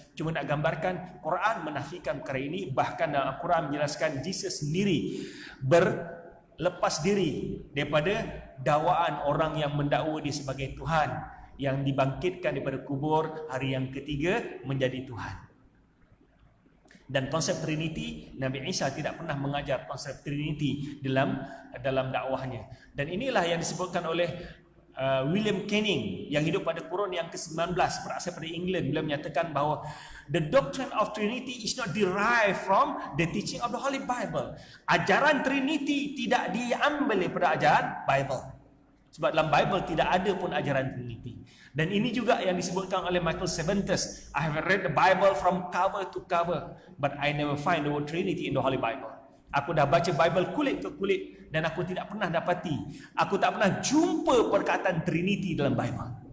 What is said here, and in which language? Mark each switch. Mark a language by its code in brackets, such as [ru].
[ms] Cuma nak gambarkan Quran menafikan perkara ini. Bahkan dalam Al-Quran menjelaskan Jesus sendiri berlepas diri daripada dakwaan orang yang mendakwa dia sebagai Tuhan, yang dibangkitkan daripada kubur hari yang ketiga menjadi Tuhan. Dan konsep Trinity, Nabi Isa tidak pernah mengajar konsep Trinity dalam dakwahnya. Dan inilah yang disebutkan oleh William Canning yang hidup pada kurun yang ke-19, berasal dari England. Beliau menyatakan bahawa [en] the doctrine of Trinity is not derived from the teaching of the Holy Bible. [ms] Ajaran Trinity tidak diambil daripada ajaran Bible. Sebab dalam Bible tidak ada pun ajaran Trinity. Dan ini juga yang disebutkan oleh Michael Cervantes. [en] I have read the Bible from cover to cover, but I never find the word Trinity in the Holy Bible. [ms] Aku dah baca Bible kulit ke kulit dan aku tidak pernah dapati, aku tak pernah jumpa perkataan Trinity dalam Bible.